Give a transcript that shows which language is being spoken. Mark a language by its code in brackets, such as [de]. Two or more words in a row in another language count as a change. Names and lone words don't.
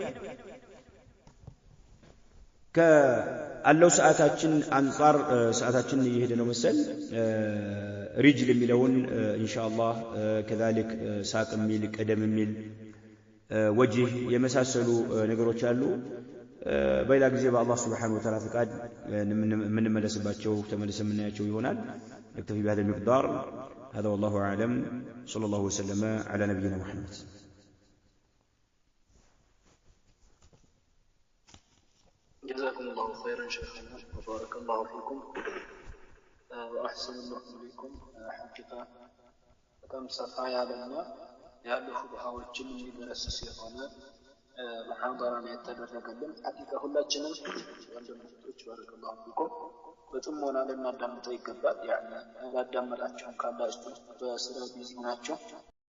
[am] አለው ሰዓታችን አንፃር ሰዓታችን እየሄደ ነው መሰል ሪጅል የሚለውን ኢንሻአላህ ከذلك ሳቅ የሚል ቀደም የሚል ወጅህ የመሳሰሉ ነገሮች አሉ በሌላ ጊዜ በአላህ [ar] سبحانه وتعالى [am] ፍቃድ የምንመለስባቸው ተመልሰን የምናያቸው ይሆናል [ar] نكتفي بهذا المقدار هذا والله اعلم صلى الله وسلم على نبينا محمد جزاكم الله خيرا شيخنا وبارك الله فيكم وأحسن الله إليكم حقيقة كم صفا [am] ያለና ያሉ ሹብሃዎችን የሚደረስስ የሆነ محاضرة የተደረገልን ሐቂቃ ሁላችንም ወንድሞች [ar] بارك الله فيكم [am] በጥሞና ልናዳምጠው ይገባል ያኔ ያዳመጣችሁ ካላችሁ በስራ ቢዚ ናችሁ